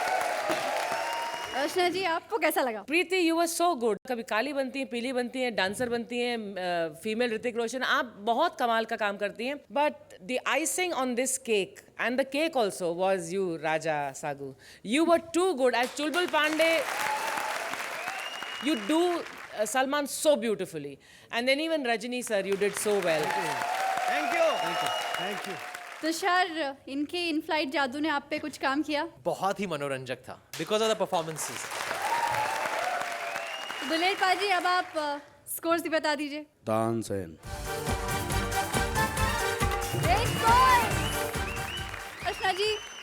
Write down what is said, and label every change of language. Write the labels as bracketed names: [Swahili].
[Hindi] अर्चना जी, आपको कैसा लगा? [English] Preeti, you were so good. [Hindi] कभी काली बनती हैं, पीली बनती हैं, डांसर बनती हैं, फीमेल ऋतिक रोशन, आप बहुत कमाल का काम करती हैं। [English] But the icing on this cake and the cake also was you, Raja Sagoo. You were too good as Chulbul Pandey. You do Salman so beautifully, and then even Rajini sir, you did so well. Thank you. [Hindi] Tushar, इनके in flight जादू ने आप पे कुछ काम किया? बहुत ही मनोरंजक था [English] Because of the performances. [Hindi] दलेर पाजी, अब आप स्कोर्स भी बता दीजिए। तानसेन। एक गोल। अर्चना जी, आप